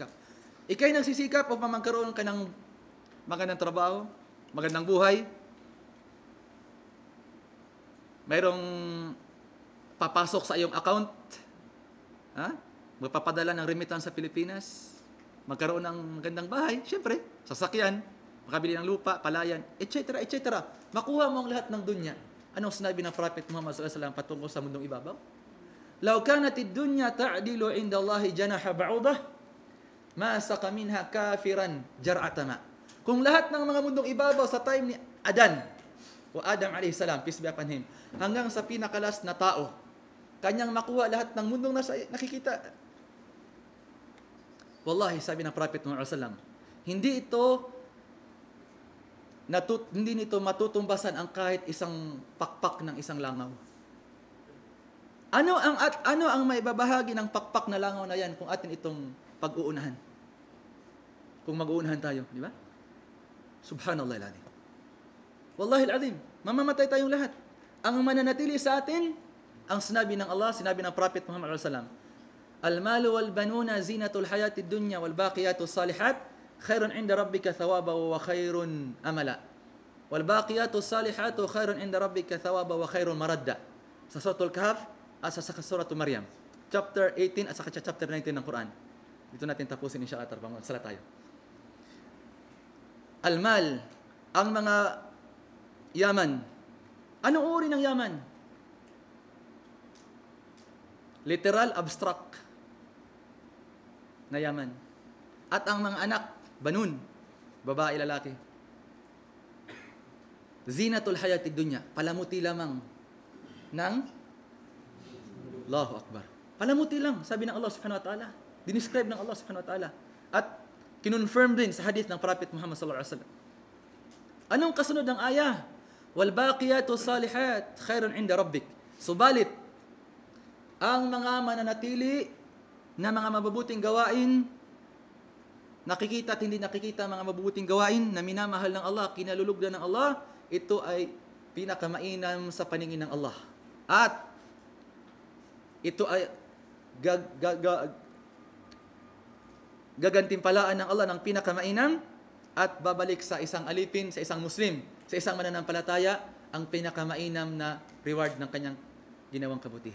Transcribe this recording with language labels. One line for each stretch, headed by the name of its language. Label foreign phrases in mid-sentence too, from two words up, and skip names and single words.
Filipino: Ika'y nagsisikap upang magkaroon ka ng magandang trabaho, magandang buhay, mayroong papasok sa iyong account, magpapadala ng remittance sa Pilipinas, magkaroon ng magandang bahay, syempre, sasakyan, makabili ng lupa, palayan, etc., etc. Makuha mo ang lahat ng dunya. Anong sinabi ng Prophet Muhammad
Arabic: صلى الله عليه وسلم
Filipino: patungkol sa mundong ibabaw?
Arabic: لو كانت الدنيا تعدل عند الله جناح بعوضة ما سقى منها كافرا شربة ماء.
Filipino: Kung lahat ng mga mundong ibabaw sa time ni Adan o Adam
Arabic: عليه السلام,
English: peace be upon him,
Filipino: hanggang sa pinakalas na tao, kanyang makuha lahat ng mundong nakikita. Wallahi, sabi ng Prophet Muhammad
Arabic: صلى الله عليه وسلم,
Filipino: hindi nito matutumbasan ang kahit isang pakpak ng isang langaw. Ano ang maibabahagi ng pakpak na langaw na yan kung atin itong pag-uunahan? Kung mag-uunahan tayo, di ba?
Arabic: سبحان الله العظيم والله العظيم,
Filipino: mamamatay tayong lahat. Ang mananatili sa atin, ang sinabi ng Allah, sinabi ng Prophet Muhammad
Arabic: صلى الله عليه وسلم المال والبنون زينة الحياة الدنيا والباقيات الصالحات خير عند ربك ثوابا وخير أملا. والباقيات الصالحات خير عند ربك ثوابا وخير مردا.
Filipino: Sa Suratul Kahf at sa Suratul Maryam, chapter 18 at sa chapter 19 ng Quran. Dito natin tapusin inshallah tarpang magsala tayo. Al-mal, ang mga yaman. Anong uri ng yaman? Literal, abstract na yaman. At ang mga anak, banun, babae, lalaki.
Arabic: زينة الحياة الدنيا,
Filipino: palamuti lamang ng
Arabic: الله أكبر.
Filipino: Palamuti lang, sabi ng Allah
Arabic: سبحانه وتعالى.
Filipino: Dinescribe ng Allah
Arabic: سبحانه وتعالى.
Filipino: At kinonfirm din sa hadith ng Prophet Muhammad
Arabic: صلى الله عليه وسلم.
Filipino: Anong kasunod ng ayah?
Arabic: والباقيات الصالحات خير عند ربك.
Filipino: Subalit ang mga mananatili na mga mabubuting gawain, nakikita at hindi nakikita mga mabubuting gawain na minamahal ng Allah, kinalulugdan ng Allah, ito ay pinakamainam sa paningin ng Allah. At ito ay gagantimpalaan ng Allah ng pinakamainam at babalik sa isang alipin, sa isang Muslim, sa isang mananampalataya, ang pinakamainam na reward ng kanyang ginawang kabutihan.